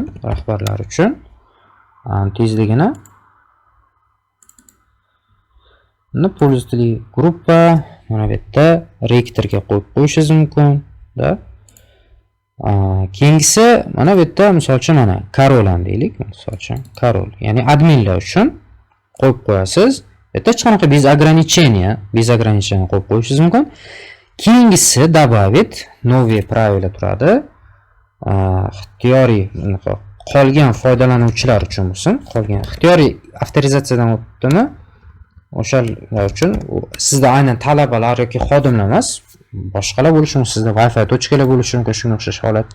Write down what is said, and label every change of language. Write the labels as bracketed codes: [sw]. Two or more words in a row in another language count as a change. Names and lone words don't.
[uz] Rahbarlar uchun tezligini pользователь gruppa mana bu yerda rektorga qo'yib qo'yishingiz mumkin, da. Keyingisi mana bu yerda misol uchun mana Karol deylik, misol uchun Karol, ya'ni adminlar uchun qo'yib qo'yasiz. Bu yerda hech qanaqa [ru] без ограничения [uz] qo'yib qo'yishingiz mumkin. Keyingisi [ru] добавить новые правила [uz] turadi. Ixtiyoriy qolgan foydalanuvchilar uchun bo'lsin. Qolgan ixtiyoriy avtorizatsiyadan o'tdimi? O'shalar uchun sizda aynan talabalar yoki xodimlar emas, boshqalar bo'lishi mumkin, sizda Wi-Fi tochkalar bo'lishi mumkin shunga o'xshash holatda.